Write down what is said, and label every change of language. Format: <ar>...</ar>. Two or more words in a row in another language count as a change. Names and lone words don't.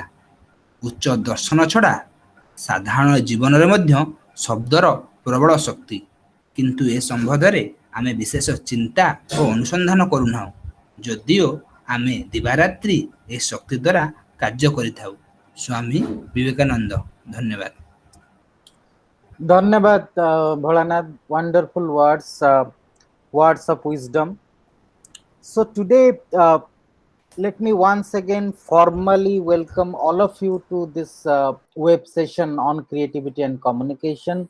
<or>ଉଚ୍ଚ ଦର୍ଶନ ଛଡ଼ା ସାଧାରଣ ଜୀବନରେ ମଧ୍ୟ ଶବ୍ଦର ପ୍ରବଳ ଶକ୍ତି, କିନ୍ତୁ ଏ ସମ୍ବନ୍ଧରେ ଆମେ ବିଶେଷ ଚିନ୍ତା ଓ ଅନୁସନ୍ଧାନ କରୁନାହୁଁ, ଯଦିଓ ଆମେ ଦିବାରାତ୍ରି ଏ ଶକ୍ତି ଦ୍ୱାରା କାର୍ଯ୍ୟ କରିଥାଉ। ସ୍ୱାମୀ ବିବେକାନନ୍ଦ। ଧନ୍ୟବାଦ। Dhanyabad, Bholanath.</or> <en>Wonderful words, words of wisdom. So today, let me once again formally welcome all of you to this web session on creativity and communication.</en>